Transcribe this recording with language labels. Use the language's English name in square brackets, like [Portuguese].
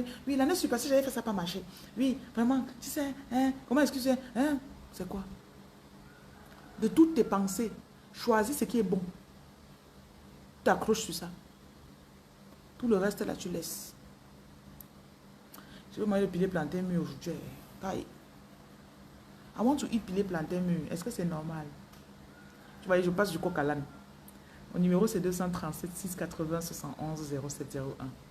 [French] Oui, l'année passée, j'avais fait ça, pas marché. Oui, vraiment, tu sais, hein, comment est-ce que c'est, hein? C'est quoi? De toutes tes pensées, choisis ce qui est bon. Tu t'accroches sur ça. Tout le reste, là, tu laisses. Je veux manger le pilier plantain mûr aujourd'hui. [English] I want to eat [French] pilier plantain mûr. Est-ce que c'est normal? Tu vois, je passe du coq à l'âne. Mon numéro, c'est 237 680 71 0701.